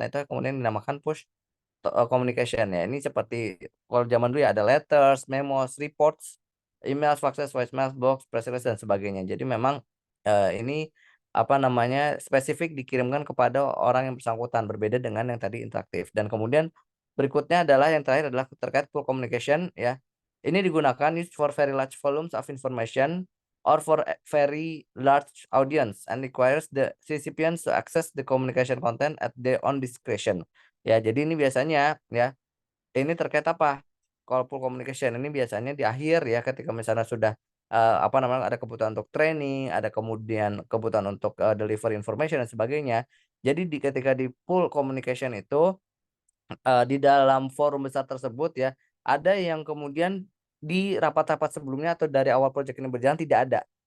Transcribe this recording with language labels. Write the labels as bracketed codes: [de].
[id] Nah itu kemudian dinamakan push communication ya. Ini seperti kalau zaman dulu ya ada letters, memos, reports, email, faxes, voicemail, box, press release dan sebagainya. Jadi memang ini apa namanya spesifik dikirimkan kepada orang yang bersangkutan, berbeda dengan yang tadi interaktif. Dan kemudian berikutnya adalah yang terakhir adalah terkait full communication ya. Ini digunakan [en] used for very large volumes of information or for a very large audience and requires the recipients to access the communication content at their own discretion. [id] Ya, jadi ini biasanya ya, ini terkait apa? Kalau full communication ini biasanya di akhir ya, ketika misalnya sudah apa namanya ada kebutuhan untuk training, ada kemudian kebutuhan untuk deliver information dan sebagainya. Jadi ketika di full communication itu di dalam forum besar tersebut ya, ada yang kemudian di rapat-rapat sebelumnya atau dari awal proyek ini berjalan tidak ada.